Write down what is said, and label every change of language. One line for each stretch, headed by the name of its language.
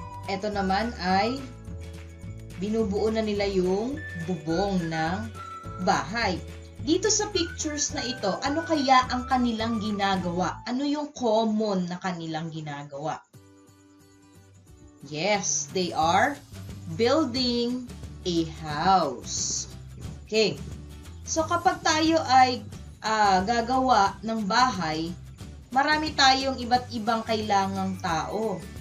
Filipino: Ito naman ay binubuo na nila yung bubong ng bahay. Dito sa pictures na ito, ano kaya ang kanilang ginagawa? Ano yung common na kanilang ginagawa?
English: Yes, they are building a house. Okay.
Filipino: So, kapag tayo ay gagawa ng bahay, marami tayong iba't ibang kailangang tao.